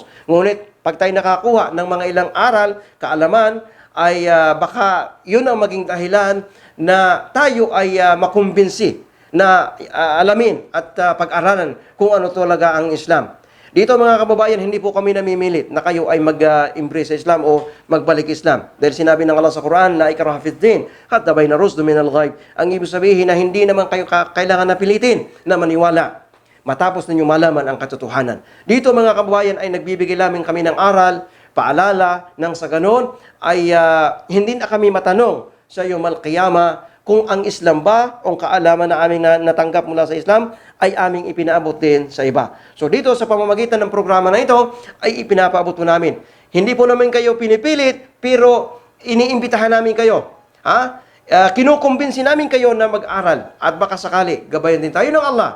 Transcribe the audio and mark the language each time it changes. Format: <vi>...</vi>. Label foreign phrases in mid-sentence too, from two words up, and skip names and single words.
<tl>Ngunit pag tayo nakakuha ng mga ilang aral, kaalaman, ay baka yun ang maging dahilan na tayo ay makumbinsi na alamin at pag-aralan kung ano talaga ang Islam. Dito mga kababayan, hindi po kami namimilit na kayo ay mag-embrace sa Islam o magbalik Islam. Dahil sinabi ng Allah sa Quran,</tl> <ar>لا إكراه في الدين حتى بين رشد من الغيب.</ar> <tl>Ang ibig sabihin na hindi naman kayo kailangan na pilitin na maniwala matapos ninyo malaman ang katotohanan. Dito mga kababayan ay nagbibigay lamang kami ng aral, paalala nang sa ganon ay hindi na kami matanong sa</tl> <ar>يوم القيامة</ar> <tl>kung ang Islam ba o kaalaman na aming natanggap mula sa Islam ay aming ipinaabot din sa iba. So dito sa pamamagitan ng programa na ito ay ipinapaabot po namin. Hindi po namin kayo pinipilit pero iniimbitahan namin kayo. Kinukumbinsi namin kayo na mag-aral at baka sakali gabayan din tayo ng Allah.</tl>